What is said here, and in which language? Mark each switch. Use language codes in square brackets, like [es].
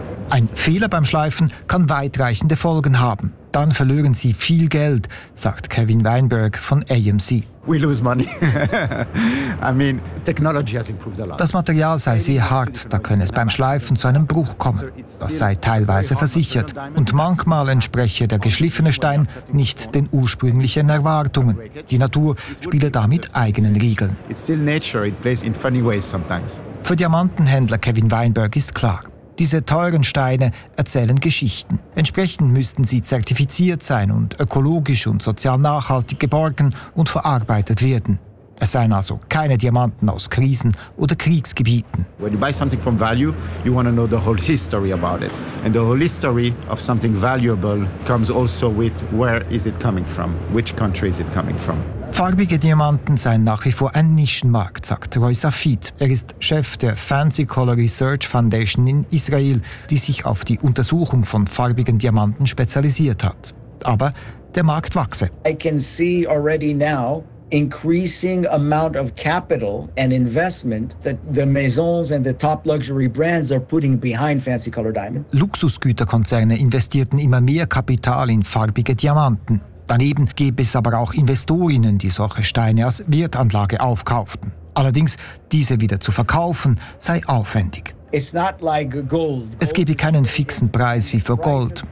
[de] Ein Fehler beim Schleifen kann weitreichende Folgen haben. Dann verlieren sie viel Geld, sagt Kevin Weinberg von AMC. [en] We lose money. I mean, technology has improved a lot. [de] Das Material sei sehr hart, da könne es beim Schleifen zu einem Bruch kommen. Das sei teilweise versichert. Und manchmal entspreche der geschliffene Stein nicht den ursprünglichen Erwartungen. Die Natur spiele da mit eigenen Regeln. [en] It's still nature. It plays in funny ways sometimes. [de] Für Diamantenhändler Kevin Weinberg ist klar. Diese teuren Steine erzählen Geschichten. Entsprechend müssten sie zertifiziert sein und ökologisch und sozial nachhaltig geborgen und verarbeitet werden. Es seien also keine Diamanten aus Krisen- oder Kriegsgebieten. [en] When you buy something from value, you want to know the whole history about it. And the whole history of something valuable comes also with where is it coming from, which country is it coming from. [de] Farbige Diamanten seien nach wie vor ein Nischenmarkt, sagt Roy Safid. Er ist Chef der Fancy Color Research Foundation in Israel, die sich auf die Untersuchung von farbigen Diamanten spezialisiert hat. Aber der Markt wachse. [en] I can see already now increasing amount of capital and investment that the maisons and the top luxury brands are putting behind fancy color diamonds. [de] Luxusgüterkonzerne investierten immer mehr Kapital in farbige Diamanten. Daneben gäbe es aber auch Investorinnen, die solche Steine als Wertanlage aufkauften. Allerdings, diese wieder zu verkaufen, sei aufwendig. Es gäbe keinen fixen Preis wie für Gold.